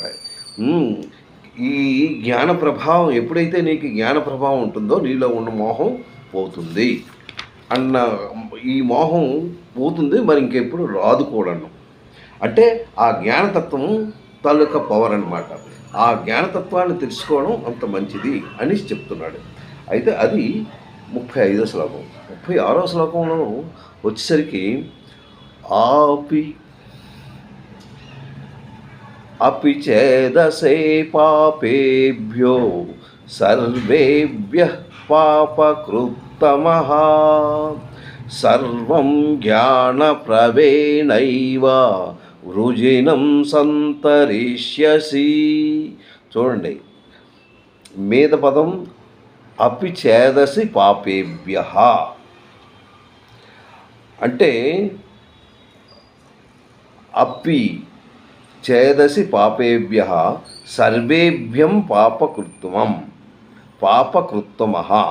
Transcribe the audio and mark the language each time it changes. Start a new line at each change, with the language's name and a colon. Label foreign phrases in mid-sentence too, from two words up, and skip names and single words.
Telugu: ఈ జ్ఞాన ప్రభావం ఎప్పుడైతే నీకు జ్ఞాన ప్రభావం ఉంటుందో నీలో ఉన్న మోహం పోతుంది అన్న, ఈ మోహం పోతుంది, మరి ఇంకెప్పుడు రాదు కూడాను. అంటే ఆ జ్ఞానతత్వం తాలూకా పవర్ అన్నమాట. ఆ జ్ఞానతత్వాన్ని తెలుసుకోవడం అంత మంచిది అని చెప్తున్నాడు. అయితే అది 35వ శ్లోకం. 36వ శ్లోకంలో వచ్చేసరికి
Sanskrit: अपि चेदसे पापेभ्यो सर्वेभ्यः पापकृत्तमः सर्वं ज्ञानप्रवेणैव వృజినం సంతరిష్యసి.
Telugu: చూడండి, మీద పదం
Sanskrit: అపి చేదసి పాపేభ్యః అంటే అపి చేదసి పాపేభ్యః సర్వేభ్యం పాపకృత్తమః.